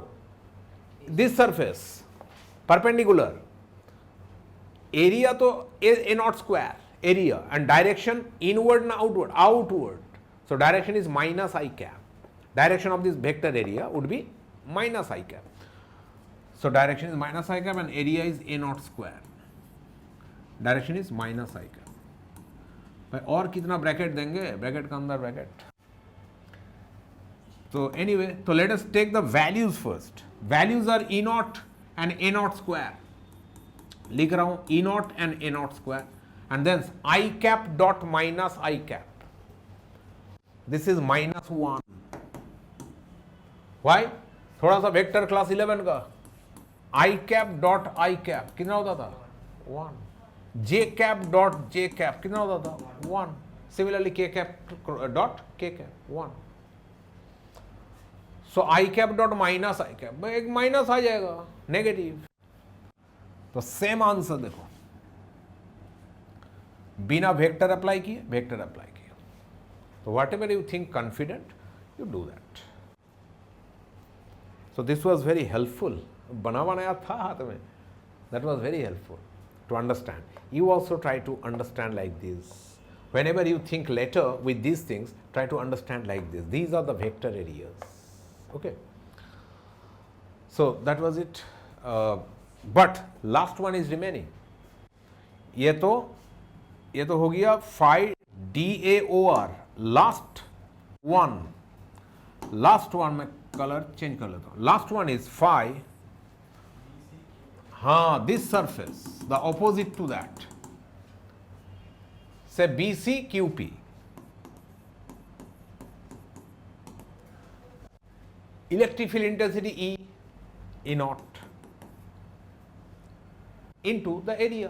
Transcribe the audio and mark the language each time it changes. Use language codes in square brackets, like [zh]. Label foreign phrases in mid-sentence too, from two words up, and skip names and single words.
[en] This surface perpendicular, area तो A naught square, area, and direction inward and outward, outward. So direction is minus I cap. Direction of this vector area would be minus I cap. So direction is minus I cap and area is A naught square. Direction is minus I cap. [hi] भाई और कितना ब्रैकेट देंगे, ब्रैकेट के अंदर ब्रैकेट. [en] So anyway, so let us take the values first. Values are E naught and A naught square. [hi] लिख रहा हूँ [en] E naught and A naught square, and then I cap dot minus I cap. This is minus 1. Why? [hi] थोड़ा सा [en] vector class [hi] 11 का [en] I cap dot I cap [hi] कितना होता था? 1. [en] J cap dot J cap कितना होता था? 1. Similarly K cap dot K cap 1. So I cap dot minus I cap, [hi] भाई एक माइनस आ जाएगा, नेगेटिव. तो सेम आंसर देखो, बिना [en] vector apply [hi] किए [en] vector apply [hi] किए. [en] So whatever you think confident, you do that. So this was very helpful. [hi] बना बनाया था हाथ में. [en] That was very helpful to understand. You also try to understand like this. Whenever you think later with these things, try to understand like this. These are the vector areas. Okay. So that was it. But last one is remaining. [hi] ये तो हो गया phi DAOR. [en] Last one [hi] मैं [en] color change [hi] कर लेता हूँ. [en] Last one is phi. हाँ, this surface, the opposite to that. Say BC QP. Electric field intensity E naught into the area.